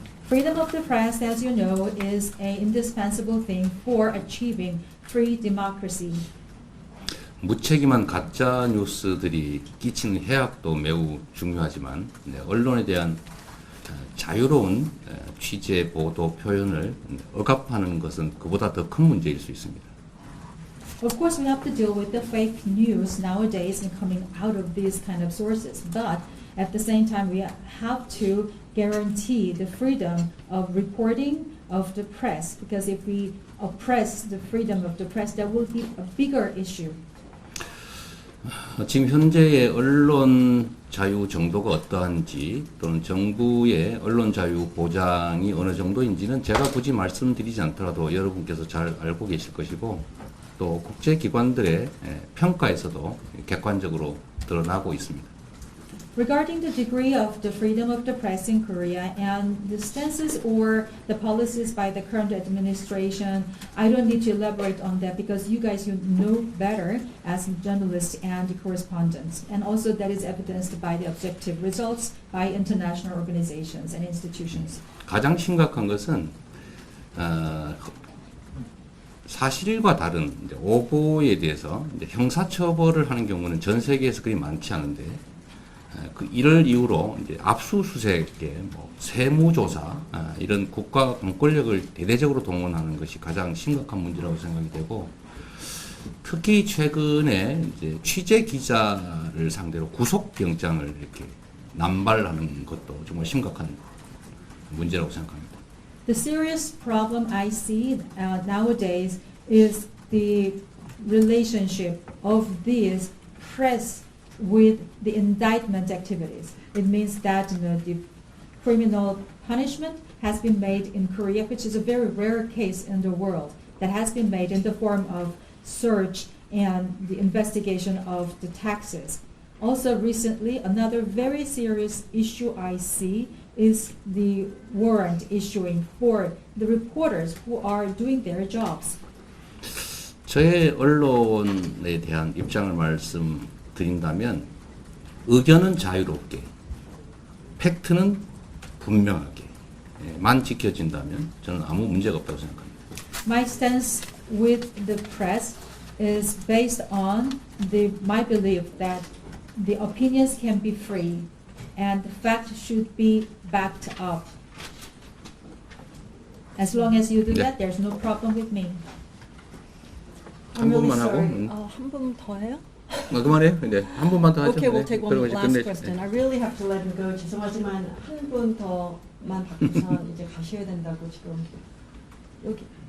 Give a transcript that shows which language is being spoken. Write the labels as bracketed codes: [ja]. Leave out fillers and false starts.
[en] Freedom of the press, as you know, is an indispensable thing for achieving free democracy. [ko] 무책임한 가짜 뉴스들이 끼치는 해악도 매우 중요하지만 언론에 대한 자유로운 취재, 보도, 표현을 억압하는 것은 그보다 더 큰 문제일 수 있습니다. [en] Of course, we have to deal with the fake news nowadays and coming out of these kind of sources. But at the same time, we have to guarantee the freedom of reporting of the press. Because if we oppress the freedom of the press, that will be a bigger issue. [ko] 지금 현재의 언론 자유 정도가 어떠한지 또는 정부의 언론 자유 보장이 어느 정도인지는 제가 굳이 말씀드리지 않더라도 여러분께서 잘 알고 계실 것이고 또 국제기관들의 평가에서도 객관적으로 드러나고 있습니다. [en] Regarding the degree of the freedom of the press in Korea and the stances or the policies by the current administration, I don't need to elaborate on that because you guys know better as journalists and correspondents. And also that is evidenced by the objective results by international organizations and institutions. [ko] 가장 심각한 것은 사실과 다른 오보에 대해서 형사처벌을 하는 경우는 전 세계에서 그리 많지 않은데 이를 이유로 압수수색에 세무조사 이런 국가 공권력을 대대적으로 동원하는 것이 가장 심각한 문제라고 생각이 되고 특히 최근에 취재 기자를 상대로 구속영장을 이렇게 남발하는 것도 정말 심각한 문제라고 생각합니다. [en] The serious problem I see nowadays is the relationship of these press with the indictment activities. It means that the criminal punishment has been made in Korea, which is a very rare case in the world, that has been made in the form of search and the investigation of the taxes. Also recently, another very serious issue I see is the warrant issuing for the reporters who are doing their jobs. [ko] 저의 언론에 대한 입장을 말씀드린다면 의견은 자유롭게, 팩트는 분명하게만 지켜진다면 저는 아무 문제가 없다고 생각합니다. [en] My stance with the press is based on my belief that the opinions can be free and the fact should be backed up. As long as you do that, there's no problem with me. [ko] 한 분만 하고. 한 분 더 해요? 그만해요. 이제 한 분만 더 하죠. [en] Okay, we'll take one [ko] 그리고 이제 [en] last [ko] 끝내죠. [en] question. I really have to let him go. [ko] 죄송하지만 한 분 더만 받고서 이제 가셔야 된다고 지금 여기.